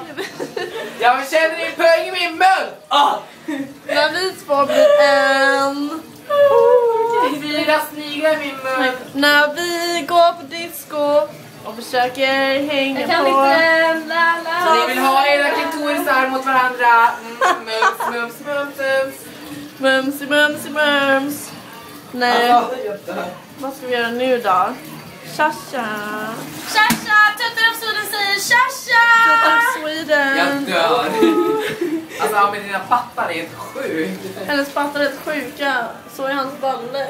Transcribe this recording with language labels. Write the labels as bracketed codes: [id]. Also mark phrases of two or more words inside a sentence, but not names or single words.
[sv] Jag vill känna din pung i min mun. När vi två blir en. 4 sniglar i min mun. När vi går på disco och försöker hänga Jag kan på. inte Ni vill ha era klitorisar mot varandra. Mums, mums, mums, mums. Mumsi, mumsi, mums. Nej, vad ska vi göra nu då? Tja-tja. Tja-tja, Tuttar av Sweden säger tja-tja. Tuttar av Sweden. Jag dör. Alltså med dina pattar är helt sjukt. Hennes pattar är rätt sjuka. Så är hans balle.